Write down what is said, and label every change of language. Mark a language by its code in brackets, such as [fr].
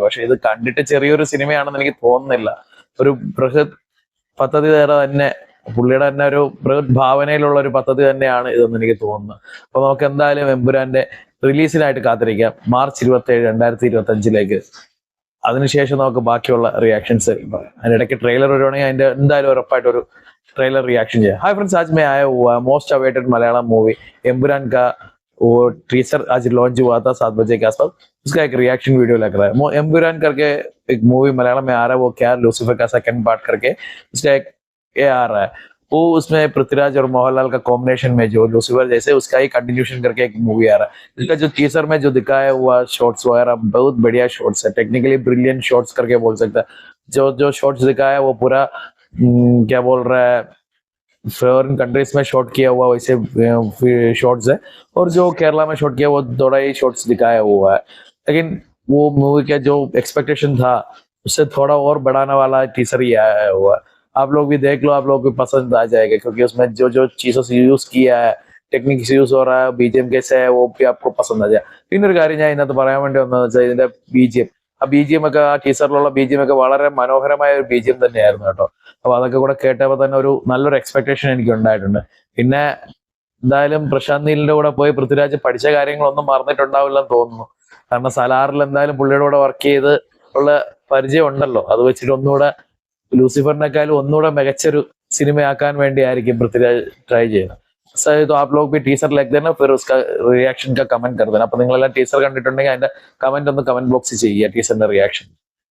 [ml] പക്ഷെ ഇത് കണ്ടിട്ട് ചെറിയൊരു സിനിമയാണെന്ന് എനിക്ക് തോന്നുന്നില്ല. ഒരു ബൃഹത് പദ്ധതി തന്നെ, പുള്ളിയുടെ തന്നെ ഒരു ബൃഹത് ഭാവനയിലുള്ള ഒരു പദ്ധതി തന്നെയാണ് ഇതെന്ന് എനിക്ക് തോന്നുന്നത്. അപ്പൊ നമുക്ക് എന്തായാലും എമ്പുരാന്റെ റിലീസിനായിട്ട് കാത്തിരിക്കാം മാർച്ച് 27, 2025 അതിനുശേഷം നമുക്ക് ബാക്കിയുള്ള റിയാക്ഷൻസ് പറയാം. അതിനിടയ്ക്ക് ട്രെയിലർ വരുവാണെങ്കിൽ അതിന്റെ എന്തായാലും ഉറപ്പായിട്ട് ഒരു [hi] ट्रेलर रिएक्शन है। हाय फ्रेंड्स, आज मैं आया हुआ मोस्ट अवेटेड मलयालम मूवी एम्बुरान का वो टीजर आज लॉन्च हुआ था 7 बजे के आसपास। उसका एक रिएक्शन वीडियो लग रहा है। एम्बुरान करके एक मूवी मलयालम में आ रहा है, वो क्या लूसीफर का सेकंड पार्ट करके उसका एक ये आ रहा है। वो उसमें पृथ्वीराज और मोहनलाल का कॉम्बिनेशन में जो लूसीफर जैसे उसका ही कंटिन्यूशन करके एक मूवी आ रहा है। इसका जो टीजर में जो दिखाया हुआ शॉट्स वगैरह बहुत बढ़िया शॉट्स है, टेक्निकली ब्रिलियंट शॉट्स करके बोल सकता है। जो जो शॉट्स दिखाया है वो पूरा क्या बोल रहा है, फॉरेन कंट्रीज में शॉट किया हुआ वैसे शॉट्स है, और जो केरला में शॉट किया वो थोड़ा ही शॉट्स दिखाया हुआ है। लेकिन वो मूवी का जो एक्सपेक्टेशन था उससे थोड़ा और बढ़ाने वाला टीजर ही आया हुआ है। आप लोग भी देख लो, आप लोग भी पसंद आ जाएगा, क्योंकि उसमें जो जो चीजों से यूज किया है, ടെക്നിക്സ് യൂസ് हो रहा है, बीजीएम कैसे है वो भी आपको पसंद आ जाए। [ml] പിന്നൊരു കാര്യം ഞാൻ ഇതിനകത്ത് പറയാൻ വേണ്ടി വന്നതെന്ന് വെച്ചാൽ ഇതിന്റെ ബിജിഎം, ആ ബിജിഎം ഒക്കെ, ആ ടീസറിലുള്ള ബിജിഎം ഒക്കെ വളരെ മനോഹരമായ ഒരു ബിജിഎം തന്നെയായിരുന്നു കേട്ടോ. അപ്പൊ അതൊക്കെ കൂടെ കേട്ടപ്പോൾ തന്നെ ഒരു നല്ലൊരു എക്സ്പെക്ടേഷൻ എനിക്ക് ഉണ്ടായിട്ടുണ്ട്. പിന്നെ എന്തായാലും പ്രശാന്ത് നീലിന്റെ കൂടെ പോയി പൃഥ്വിരാജ് പഠിച്ച കാര്യങ്ങളൊന്നും മറന്നിട്ടുണ്ടാവില്ലെന്ന് തോന്നുന്നു. കാരണം സലാറിൽ എന്തായാലും പുള്ളിയുടെ കൂടെ വർക്ക് ചെയ്ത് ഉള്ള പരിചയം ഉണ്ടല്ലോ. അത് വെച്ചിട്ട് ഒന്നുകൂടെ लूसीफर ഒന്നുകൂടെ മികച്ചൊരു സിനിമയാക്കാൻ വേണ്ടിയായിരിക്കും പൃഥ്വിരാജ് ട്രൈ ചെയ്യുന്നത്. [hi] तो आप लोग भी टीजर लग देना, फिर उसका रिएक्शन का कमेंट कर देना. [ml] അപ്പൊ നിങ്ങളെല്ലാം ടീസർ കണ്ടിട്ടുണ്ടെങ്കിൽ അതിന്റെ കമന്റ് ഒന്ന് കമന്റ് ബോക്സിൽ ചെയ്യുക, ടീസറിന്റെ റിയാക്ഷൻ.